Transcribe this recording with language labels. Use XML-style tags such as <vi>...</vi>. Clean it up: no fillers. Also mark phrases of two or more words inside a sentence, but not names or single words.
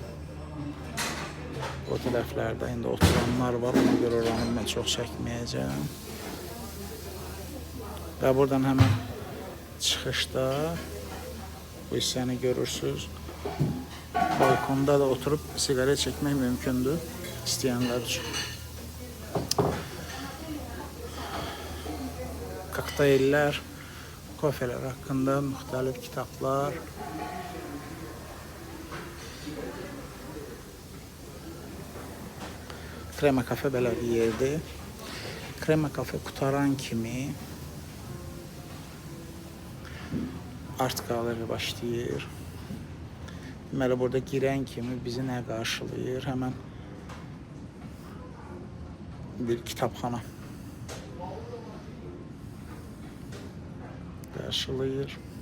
<az>O tərəflərdə indi oturanlar var, ona görə oranı mən çox çəkməyəcəm. Və buradan həmən çıxışda bu hissəni görürsünüz.</az> <tr>Balkonda da oturup sigaret çekmek mümkündür isteyenler için. Kokteyller, kofeler hakkında müxtəlif kitaplar.</tr> <az>Krema kafe belə bir yerdir. Krema kafe qutaran kimi art galeri başlayır. Deməli, burada girən kimi bizi nə qarşılayır? Həmən bir kitabxana. qarşılayır.</az>